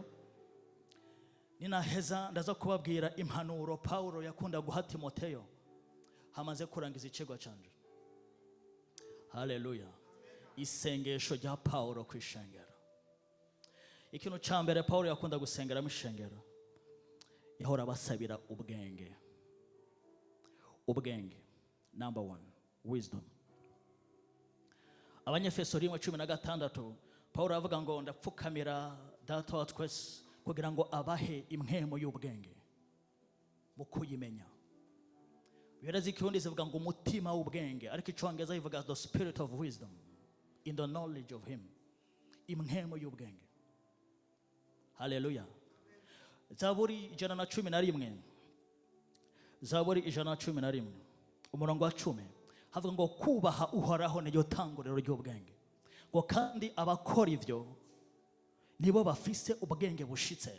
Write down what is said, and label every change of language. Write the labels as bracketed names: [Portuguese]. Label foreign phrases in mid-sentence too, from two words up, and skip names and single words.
[Rundi] Ninaheza ndaza kubabwira impanuro Paulo yakunda guha Timoteyo hamaze kurangiza icigwa canje. Haleluya. Isengesho rya Paulo kwishengero. Ikintu ca mbere Paulo yakunda gusengera mu ishengero, yahora basabira ubwenge. Ubwenge number 1, wisdom. Abanyefeso 1:16 Paulo avuga ngo ndapfukamira data wa twese kugira ngo abahe impemu y'ubwenge mu kuyimenya. Birazi kirundi zivuga ngo umutima w'ubwenge, ariko icongereza ivuga [English] the spirit of wisdom in the knowledge of him. [Rundi] Impemu y'ubwenge. Haleluya. Zaburi 111. Zaburi 111 umurongo wa 10 havuga ngo kubaha uhoraho niyo tanguriro ry'ubwenge, ngo kandi abakora ivyo nibo bafise ubwenge bushitse.